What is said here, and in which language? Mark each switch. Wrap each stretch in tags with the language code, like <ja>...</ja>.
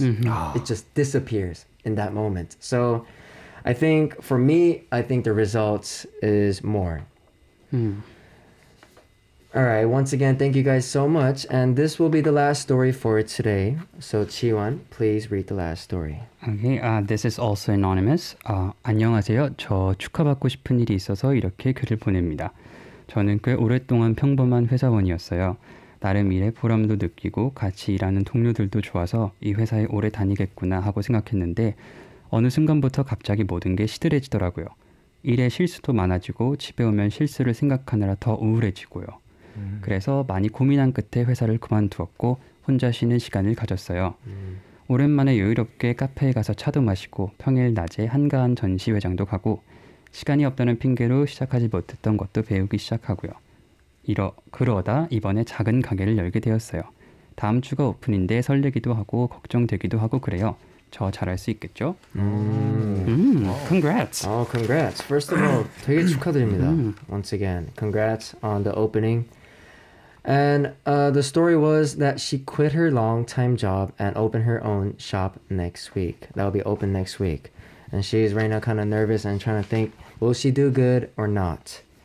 <en>It just disappears in that moment. So I think for me, I think the results is more. All right, once again, thank you guys so much. And this will be the last story for today. So Jihwan, please read the last story. Okay, this is also anonymous.</en> <ko>안녕하세요. 저 축하받고 싶은 일이 있어서 이렇게 글을 보냅니다. 저는 꽤 오랫동안 평범한 회사원이었어요. 나름 일에 보람도 느끼고 같이 일하는 동료들도 좋아서 이 회사에 오래 다니겠구나 하고 생각했는데 어느 순간부터 갑자기 모든 게 시들해지더라고요. 일에 실수도 많아지고 집에 오면 실수를 생각하느라 더 우울해지고요. 그래서 많이 고민한 끝에 회사를 그만두었고 혼자 쉬는 시간을 가졌어요. 오랜만에 여유롭게 카페에 가서 차도 마시고 평일 낮에 한가한 전시회장도 가고 시간이 없다는 핑계로 시작하지 못했던 것도 배우기 시작하고요. 그러다 이번에 작은 가게를 열게 되었어요. 다음 주가 오픈인데 설레기도 하고 걱정되기도 하고 그래요. 저 잘할 수 있겠죠?</ko> <en>Congrats! Oh, congrats. First of all,</en> <ko>되게 축하드립니다.</ko> <en>Once again, congrats on the opening. And the story was that she quit her long-time job and opened her own shop next week. That will be open next week. And she's right now kind of nervous and trying to think, will she do good or not?</en>